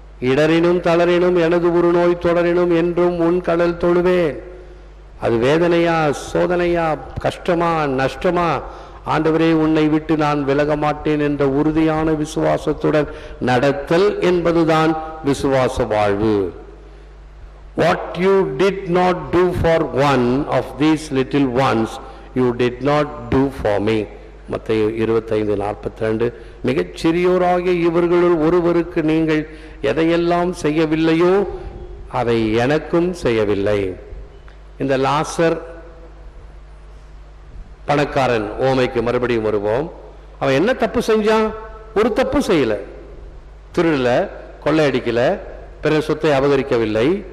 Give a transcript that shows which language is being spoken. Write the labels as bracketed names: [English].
[Tamil] இடரினும் தளரினும் எனது ஒரு நோய் தொடரினும் என்றும் உன் கடல் தொழுவேன். அது வேதனையா, சோதனையா, கஷ்டமா, நஷ்டமா, ஆண்டவரே உன்னை விட்டு நான் விலக மாட்டேன் என்ற உறுதியான விசுவாசத்துடன் நடத்தல் என்பதுதான் விசுவாச வாழ்வு. [English] What you did not do for one of these little ones, you did not do for me. [Tamil] மத்தேயு 25:42. மிகச் சிறியோராகிய இவர்களுள் ஒருவருக்கு நீங்கள் எதையெல்லாம் செய்யவில்லையோ அதை எனக்கும் செய்யவில்லை. இந்த லாசர் பணக்காரன் ஓமைக்கு மறுபடியும் வருவோம். அவன் என்ன தப்பு செஞ்சான்? ஒரு தப்பு செய்யல. திருடல, கொள்ளையடிக்கல, பிற சொத்தை அபகரிக்கவில்லை.